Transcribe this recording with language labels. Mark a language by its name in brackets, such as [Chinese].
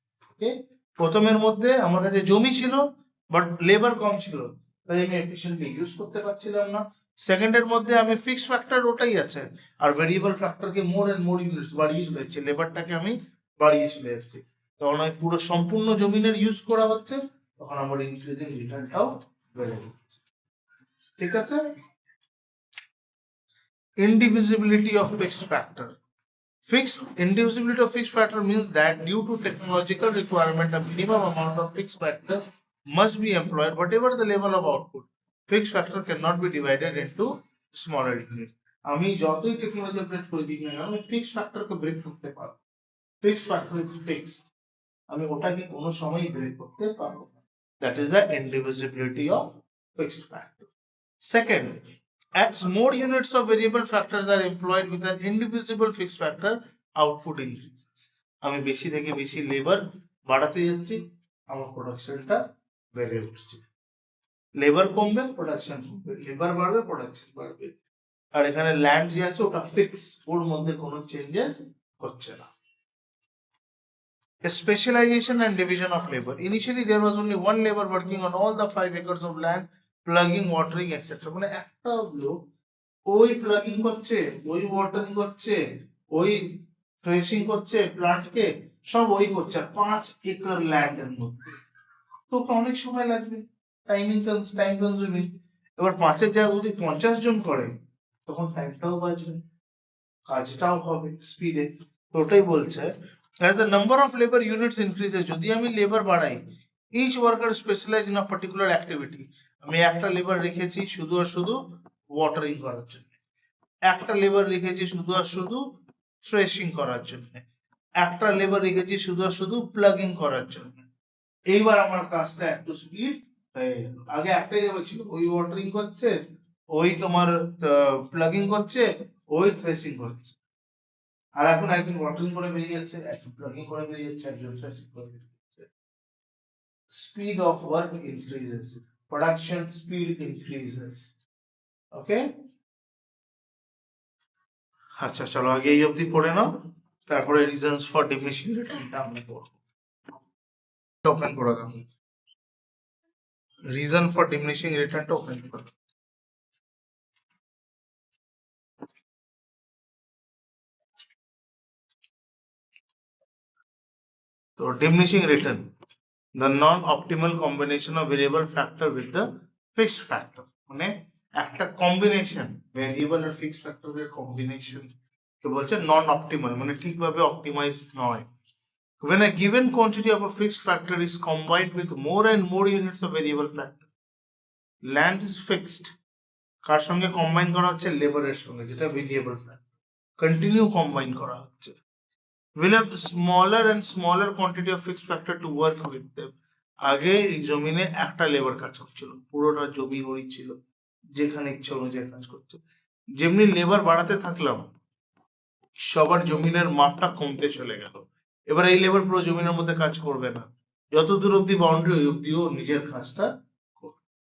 [Bangla] ওকে, প্রথমের মধ্যে আমার কাছে জমি ছিল বাট লেবার কম ছিল, তাই আমি এফিশিয়েন্টলি ইউজ করতে পারছিলাম না। সেকেন্ডের মধ্যে আমি ফিক্সড ফ্যাক্টর ওটাই আছে, আর variable ফ্যাক্টরকে more and more units বাড়িয়ে চলে যাচ্ছে, লেবারটাকে আমি বাড়িয়ে চলে যাচ্ছি, তখন আমি পুরো সম্পূর্ণ জমিনের ইউজ করা হচ্ছে, তখন আমার ইনক্রিজিং রিটার্নটাও বেড়ে যাচ্ছে। ঠিক আছে, [English] indivisibility of fixed factor. Fixed indivisibility of fixed factor means that due to technological requirement, a minimum amount of fixed factor must be employed, whatever the level of output. Fixed factor cannot be divided into smaller units. [Bangla] আমি যতই technology update করে দিই না কেন, আমি fixed ফ্যাক্টরকে break করতে পারবো। [English] fixed factor is fix, [Bangla] আমি ওটাকে কোনো সময়ই ব্রেক করতে পারবো না। [English] That is the indivisibility of fixed factor. Second, as more units of variable factors are employed with an indivisible fixed factor, output increases. [Bangla] আমি বেশি থেকে বেশি লেবার বাড়াতে যাচ্ছি, আমার প্রোডাকশনটা বেড়ে উঠছে। লেবার কমবে, প্রোডাকশন কমবে, লেবার বাড়বে, প্রোডাকশন বাড়বে। আর এখানে ল্যান্ড যে আছে ওটা ফিক্স, ওর মধ্যে কোনো চেঞ্জেস হচ্ছে না। [English] Specialization and division of labor. Initially there was only one labor working on all the 5 acres of land, plugging, watering, etc. [Bangla] মানে একটা লোক ওই প্লাগিং করছে, ওই ওয়াটারিং করছে, ওই ফ্রেশিং করছে, প্লান্টকে সব ওই করছে 5 একর ল্যান্ডের মধ্যে, তো অনেক সময় লাগবে, টাইম কনজিউমিং। এবার 5-এর জায়গায় যদি 50 জন করে, তখন টাইমটাও বাঁচবে, কাজটাও হবে স্পিডে। তো ওটাই বলছে, [English] as the number of labor units increases, [Bangla] যদি আমি লেবার বাড়াই, [English] each worker specialize in a particular activity, [Bangla] আমি একটা লেবার রেখেছি শুধু আর শুধু ওয়াটারিং করার জন্য, একটা লেবার রেখেছি শুধু আর শুধু থ্রেশিং করার জন্য, একটা লেবার রেখেছি শুধু আর শুধু প্লাগিং করার জন্য। এইবার আমার কাজটা একটু স্পিড হয়ে গেল। আগে একটাই লেবার ছিল, ওই ওয়াটারিং করছে, ওই তোমার প্লাগিং করছে, ওই থ্রেশিং করছে। আর এখন একজন ওয়াটারিং করে বেরিয়ে যাচ্ছে, একজন প্লাগিং করে বেরিয়ে যাচ্ছে, একজন থ্রেশিং করে বেরিয়ে যাচ্ছে। [English] Speed of work increases, production speed increases. Okay? [Bangla] আচ্ছা চলো আগে এই অবধি পড়ে নাও, তারপরে রিজনস ফর ডিমিনিশিং রিটার্নটা আমরা পড়ব। ওপেন করে দাও, রিজন ফর ডিমিনিশিং রিটার্নটা ওপেন করে দাও। তো diminishing return, [English] the non-optimal combination of variable factor with the fixed factor, [Bangla] মানে একটা কম্বিনেশন ভেরিয়েবল আর ফিক্সড ফ্যাক্টরের কম্বিনেশন কে বলছে নন অপটিমাল, মানে ঠিকভাবে অপটিমাইজড নয়। [English] When a given quantity of a fixed factor is combined with more and more units of variable factor, land is fixed, [Bangla] কার সঙ্গে combine করা হচ্ছে, [English] লেবারের সঙ্গে, যেটা ভেরিয়েবল ফ্যাক্টর, কন্টিনিউ কম্বাইন করা হচ্ছে, will have smaller and smaller quantity of fixed factor to work with them. [Bangla] আগে এই জমিনে একটা লেবার কাজ করছিল, পুরোটা জমি ওই ছিল, যেখানে ইচ্ছা অনুযায়ী কাজ করছে। যেমনি লেবার বাড়াতে থাকলাম, সবার জমিনের মাপটা কমতে চলে গেল। এবার এই লেবার পুরো জমিনের মধ্যে কাজ করবে না, যতদূর অব্দি বাউন্ডারি ওই অব্দিও নিজের কাজটা করবে।